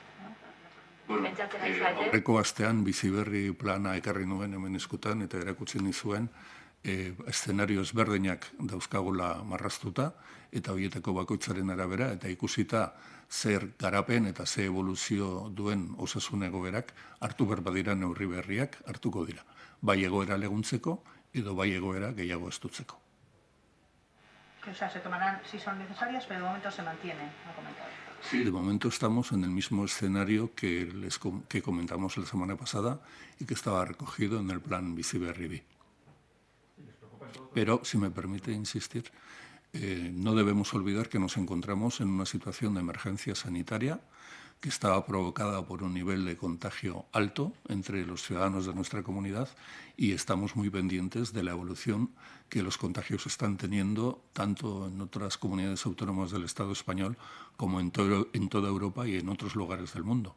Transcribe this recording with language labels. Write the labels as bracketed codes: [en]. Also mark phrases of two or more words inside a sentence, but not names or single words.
[eu] Aurreko astean bizi berri plana ekarri nuen hemen eskutan eta erakutsi nizuen eszenario ezberdinak dauzkagula marraztuta eta horietako bakoitzaren arabera eta ikusita zer garapen eta ze evoluzio duen osasun egoerak hartu behar badira neurri berriak hartuko dira. Bai egoera laguntzeko edo bai egoera gehiago estutzeko. [es] O sea, se tomarán si son necesarias, pero de momento se mantienen, ha comentado. Sí, de momento estamos en el mismo escenario que comentamos la semana pasada y que estaba recogido en el plan Bizi Berri Bi. Pero, si me permite insistir, no debemos olvidar que nos encontramos en una situación de emergencia sanitaria que estaba provocada por un nivel de contagio alto entre los ciudadanos de nuestra comunidad y estamos muy pendientes de la evolución que los contagios están teniendo tanto en otras comunidades autónomas del Estado español como en toda Europa y en otros lugares del mundo.